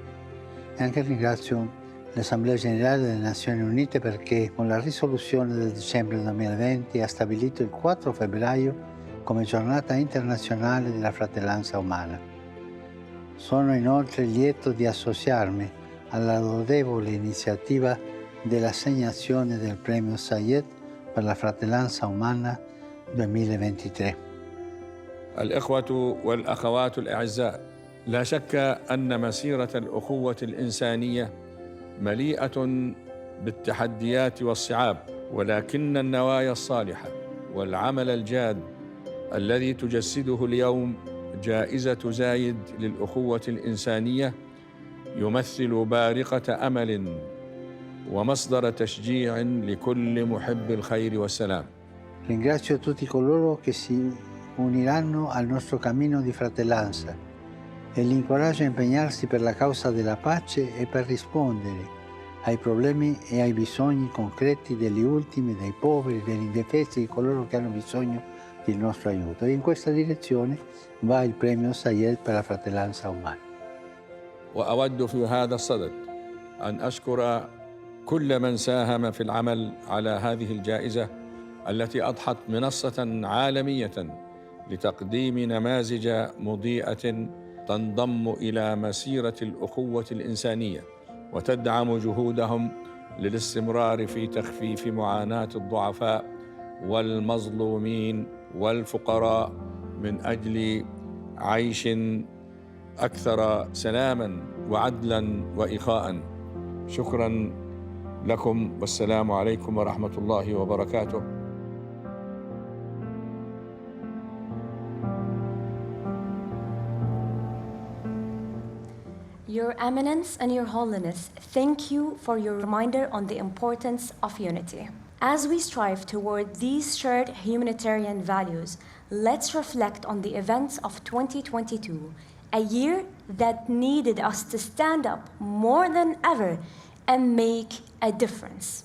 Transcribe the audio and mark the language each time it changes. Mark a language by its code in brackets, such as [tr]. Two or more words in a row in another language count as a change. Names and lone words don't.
[it] E anche ringrazio l'Assemblea Generale delle Nazioni Unite perché con la risoluzione del dicembre 2020 ha stabilito il 4 febbraio come giornata internazionale della fratellanza umana. Sono inoltre lieto di associarmi alla lodevole iniziativa dell'assegnazione del Premio Zayed per la fratellanza umana 2023. [ar] الإخوة والأخوات الأعزاء، لا شك أن مسيرة الأخوة الإنسانية مليئة بالتحديات والصعاب، ولكن النوايا الصالحة والعمل الجاد الذي تجسده اليوم جائزة زايد للأخوة الإنسانية يمثل بارقة أمل ومصدر تشجيع لكل محب الخير والسلام. [it] Ringrazio tutti coloro che si uniranno al nostro cammino di fratellanza e li incoraggio a impegnarsi per la causa della pace e per rispondere ai problemi e ai bisogni concreti degli ultimi, dei poveri, degli indefesi, di coloro che hanno bisogno del nostro aiuto. E in questa direzione va il premio Zayed per la fratellanza umana. [ar] وأود في هذا الصدد أن أشكر كل من ساهم في العمل على هذه الجائزة التي أضحت منصة عالمية لتقديم نماذج مضيئة تنضم إلى مسيرة الأخوة الإنسانية وتدعم جهودهم للاستمرار في تخفيف معاناة الضعفاء والمظلومين والفقراء من أجل عيش أكثر سلاما وعدلا وإخاء. شكرا لكم والسلام عليكم ورحمة الله وبركاته. [en] Your Eminence and Your Holiness, thank you for your reminder on the importance of unity. As we strive toward these shared humanitarian values, let's reflect on the events of 2022, a year that needed us to stand up more than ever and make a difference.